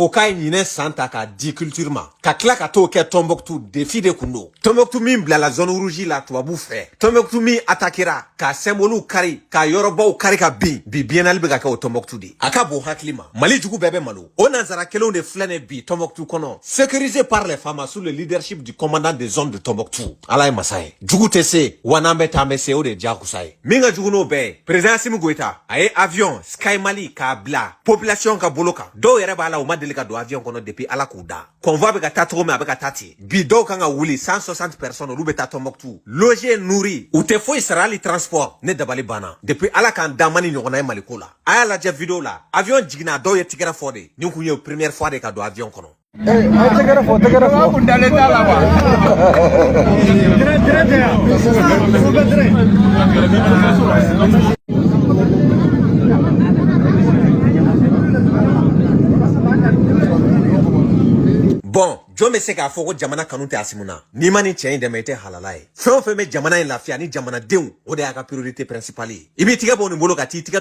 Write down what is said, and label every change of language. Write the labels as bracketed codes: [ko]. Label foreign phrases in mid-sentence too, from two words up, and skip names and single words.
[bm] ko k'a ye ɲinɛ san ta k'a di culture ma ka tila ka t'o kɛ Tombouctou défi de kun don Tombouctou min bilala [fr] zone rouge [bm] la tubabu fɛ Tombouctou min attaquera ka symbole kari ka yɔrɔbaw kari ka bin bi biennale bɛ ka kɛ o Tombouctou de a ka bon hakili ma Mali jugu bɛɛ bɛ malo o nanzara kelenw de filɛ ne bi Tombouctou kɔnɔ [fr] sécurisé par les femmes sous le leadership du commandant des zones de [bm] Tombouctou ala ye masa ye jugu tɛ se wa n'an bɛ taa an bɛ se o de diyagosa ye min ka jugu n'o bɛɛ ye président Asimu Goyita a ye avion Sky Mali k'a bila population ka bolo kan dɔw yɛrɛ b'a la u ma deli ka don avion kɔnɔ depuis ala k'u da convoi bɛ ka taa cogo min a bɛ ka taa ten bi dɔw kan ka wuli 160 personnes olu bɛ taa Tombouctou [fr] logé nourri [bm] u tɛ foyi sara hali transport ne dabali banna depuis ala k'an da mani ɲɔgɔnna ye Mali ko la a y'a lajɛ vidéo la avion jiginna dɔw ye tigɛrɛ fɔ de nin kun ye [fr] première fois [bm] de ka don avion kɔnɔ tigɛrɛ fɔ kun dalen t'a la wa bon jɔn bɛ se k'a fɔ ko jamana kanu tɛ Asimu na n'i ma nin cɛ in dɛmɛ i tɛ halala ye fɛn o fɛn bɛ jamana in lafiya ni jamanadenw o de y'a ka [fr] priorité principale [bm] ye i b'i tigɛ bɔ nin bolo ka t'i tigɛ